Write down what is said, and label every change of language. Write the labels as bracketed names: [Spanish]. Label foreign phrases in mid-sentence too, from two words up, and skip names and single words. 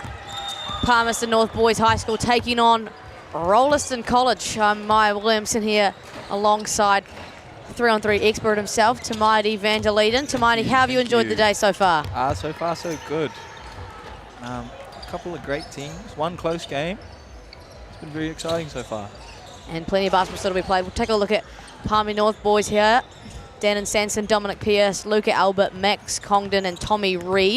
[English] Palmerston North Boys High School taking on Rolleston College. I'm Maya Williamson here alongside 3-on-3 expert himself, Tamaiti van der Leiden. Tamaiti, how have you enjoyed the day so far? So far so good. A couple of great teams, one close game. It's been very exciting so far. And plenty of basketball still to be played. We'll take a look at Palmy North boys here. Dannon Sanson, Dominic Pearce, Luca Albert, Max Congdon and Tommy Reid.